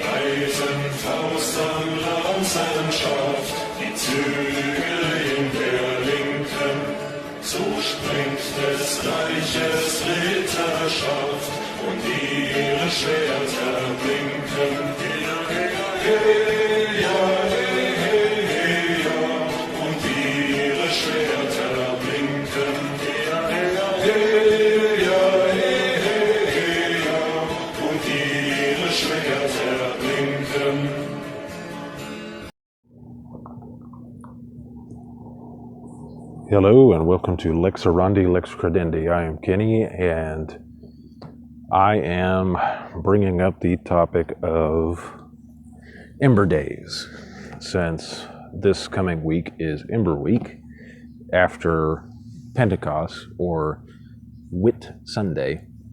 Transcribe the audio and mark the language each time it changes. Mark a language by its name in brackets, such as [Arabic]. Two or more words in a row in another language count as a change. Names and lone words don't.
[German] breiten Faust an Lanzenschaft, die Zügel in der linken, so springt des Reiches Ritterschaft und ihre Schwerter blinken. Heya, heya, heya, heya, und ihre Schwerter blinken. Heya, heya, heya, heya, und ihre Schwerter blinken. [English] Hello and welcome to Lex Orandi, Lex Credendi. I am Kenny and I am bringing up the topic of Ember Days, since this coming week is Ember Week after Pentecost or Whit Sunday.